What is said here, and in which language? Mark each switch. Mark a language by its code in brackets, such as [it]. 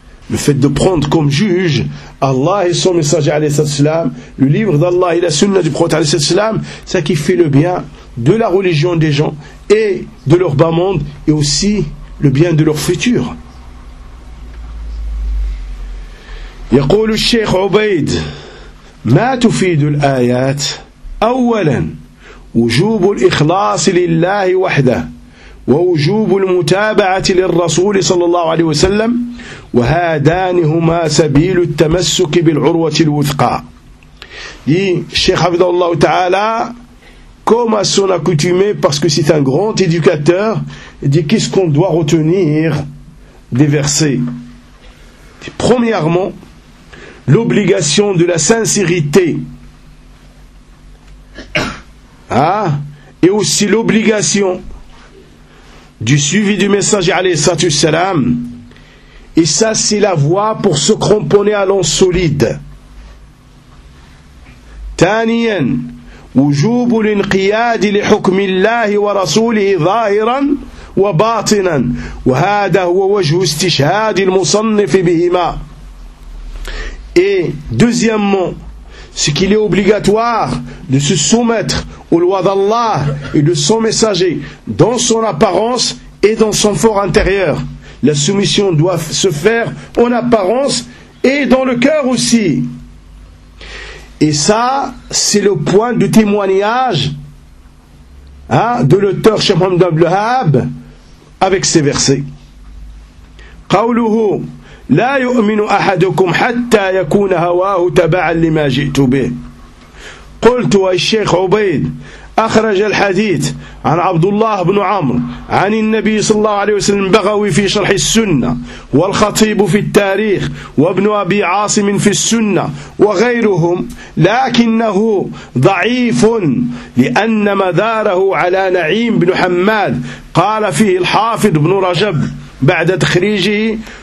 [fr] Le fait de prendre comme juge Allah et son messager alayhi sallam, le livre d'Allah et la sunna du prophète alayhi sallam, ça qui fait le bien de la religion des gens et de leur bas monde et aussi le bien de leur futur. [ar] يقول الشيخ عبيد ما تفيد الآيات أولا وجوب الإخلاص لله وحده ووجوب المتابعة للرسول صلى الله عليه وسلم وهذان هما سبيل التمسك بالعروة الوثقى. دي الشيخ عبد الله تعالى [fr] comme à son accoutumé, parce que c'est un grand éducateur, il dit qu'est-ce qu'on doit retenir des versets. Premièrement, l'obligation de la sincérité. Hein? Et aussi l'obligation du suivi du messager alayhi sallatu salam. Et ça, c'est la voie pour se cramponner à l'an solide. [ar] Taniyan. وجوب الانقياد لحكم الله ورسوله ظاهرا وباطنا وهذا هو وجه استشهاد المصنف بهما. [fr] Et deuxièmement, ce qu'il est obligatoire de se soumettre aux lois d'Allah et de son messager dans son apparence et dans son fort intérieur. La soumission doit se faire en apparence et dans le cœur aussi. Et ça, c'est le point de témoignage de l'auteur Cheikh Mohamed Abdel Wahhab avec ces versets. [ar] قوله لا يؤمن أحدكم حتى يكون هواه تبعا لما جئت به. قلت الشيخ عبيد أخرج الحديث عن عبد الله بن عمرو عن النبي صلى الله عليه وسلم بغوي في شرح السنة والخطيب في التاريخ وابن أبي عاصم في السنة وغيرهم لكنه ضعيف لأن مداره على نعيم بن حماد قال فيه الحافظ بن رجب بعد تخريجه